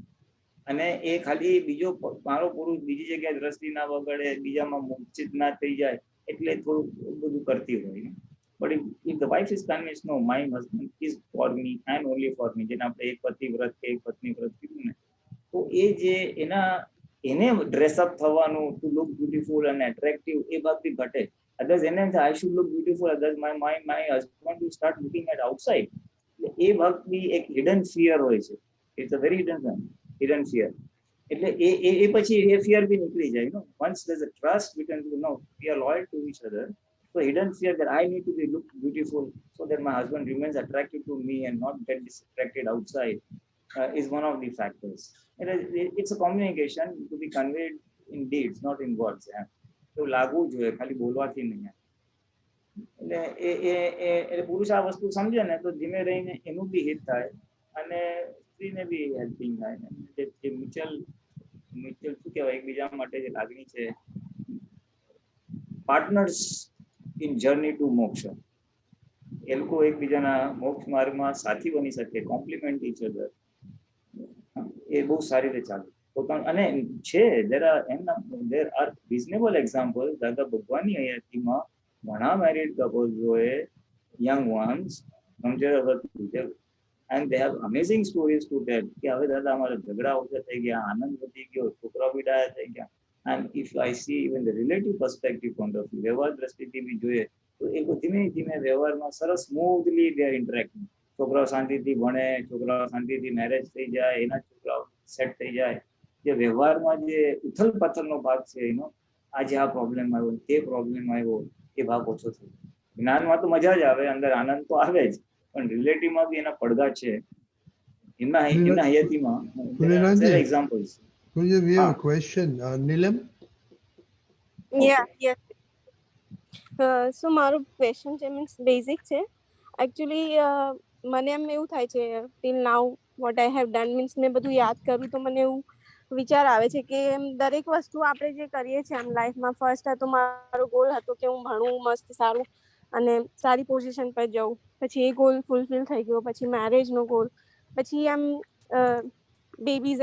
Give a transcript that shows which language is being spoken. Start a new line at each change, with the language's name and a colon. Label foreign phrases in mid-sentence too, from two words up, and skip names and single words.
Gujarati: અને એ ખાલી બીજો મારો પુરુષ બીજી જગ્યાએ દ્રષ્ટિ ના વગડે, બીજામાં મૂર્છિત ના થઈ જાય એટલે થોડું બધું કરતી હોય.
English: but if the wife is convinced, no my husband is for me and only for me,
Gujarati: જેને આપણે એક પતિ વ્રત કે એક પત્ની વ્રત કીધું ને, તો એ જે એને ડ્રેસઅપ થવાનું,
English: to look beautiful
Gujarati: અને એટ્રેક્ટિવ, એ ભાગથી ઘટે.
English: others
Gujarati: એને એમ થાય
English: I should look beautiful, others my husband will start looking at outside.
Gujarati: એ ભાગ બી એક
English: hidden fear
Gujarati: હોય છે.
English: it's a very hidden fear.
Gujarati: એટલે એ પછી એ ફિયર બી નીકળી જાય.
English: નો once there's a trust we can know we are loyal to each other. So hidden fear that I need to be look beautiful so that my husband remains attracted to me and not get distracted outside is one of the factors. It's a communication to be conveyed in deeds, not in words.
Gujarati: તો લાગવું જોઈએ, ખાલી બોલવાથી નહીં. એટલે એ પુરુષ આ વસ્તુ સમજે ને તો ધીમે રહીને એનું બી હિત થાય અને સ્ત્રીને બી હેલ્પિંગ થાય. જે મ્યુચ્યુઅલ શું કહેવાય, એકબીજા માટે જે લાગણી છે,
English: partners in journey to
Gujarati: મોક્ષ, એ લોકો એકબીજાના મોક્ષ માર્ગમાં સાથી બની શકે,
English: complement each other,
Gujarati: એ બહુ સારી રીતે ચાલે. અને છે
English: there are reasonable examples.
Gujarati: દાદા ભગવાનની હયાતીમાં ઘણા
English: married couples young ones and they have amazing stories to tell
Gujarati: કે હવે દાદા અમારા ઝઘડા ઓછા થઈ ગયા, આનંદ વધી ગયો, છોકરા બી ડાયા થઈ ગયા.
English: And if I see even the relative perspective point of view,
Gujarati: વ્યવહાર દ્રષ્ટિથી બી જોઈએ તો એ ધીમે ધીમે વ્યવહારમાં સરસ સ્મૂથલી
English: they are interacting.
Gujarati: છોકરાઓ શાંતિથી ભણે, છોકરાઓ શાંતિથી મેરેજ થઈ જાય, એના છોકરાઓ સેટ થઈ જાય. જે વ્યવહારમાં જે ઉથલ પાથલનો ભાગ છે એનો, આજે આ પ્રોબ્લેમ આવ્યો, તે પ્રોબ્લેમ આવ્યો, એ ભાગ ઓછો થયો. જ્ઞાનમાં તો મજા જ આવે, અંદર આનંદ તો આવે જ, પણ રિલેટિવમાં બી એના પડઘા છે. એમના હયાતીમાં એક્ઝામ્પલ્સ.
English: We have a question. Nilam? Yeah, yes. So
Gujarati: મારું ક્વેશ્ચન છે, મીન્સ બેઝિક છે. એકચ્યુઅલી મને એમ એવું થાય છે
English: till now what I have done,
Gujarati: મીન્સ મેં બધું યાદ કરું તો મને એવું વિચાર આવે છે કે એમ દરેક વસ્તુ આપણે જે કરીએ છીએ આમ લાઈફમાં, ફર્સ્ટ હતો મારો ગોલ હતો કે હું ભણું મસ્ત સારું અને સારી પોઝિશન પર જાઉં, પછી એ ગોલ ફૂલફિલ થઈ ગયો, પછી મેરેજનો ગોલ, પછી આમ બેબીઝ